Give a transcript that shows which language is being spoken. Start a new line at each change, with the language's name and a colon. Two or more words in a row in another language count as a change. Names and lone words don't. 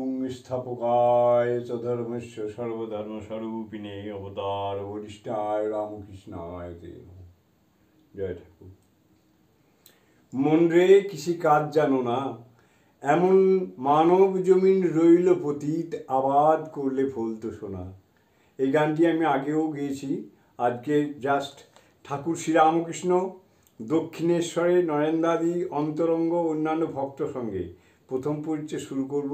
Sanskrit: संस्थापकाय च धर्मस्य सर्वधर्मस्वरूपिणे अवतार वरिष्ठाय रामकृष्णाय ते नमः।
Bangla: জয় ঠাকুর। মন রে কিসি কাজ জানো না, এমন মানব জমিন রইল পতিত, আবাদ করলে ফলতো সোনা। এই গানটি আমি আগেও গেয়েছি। আজকে জাস্ট ঠাকুর শ্রীরামকৃষ্ণ দক্ষিণেশ্বরে নরেন্দ্রাদি অন্তরঙ্গ অন্যান্য ভক্ত সঙ্গে প্রথম পরিচ্ছেদ শুরু করব।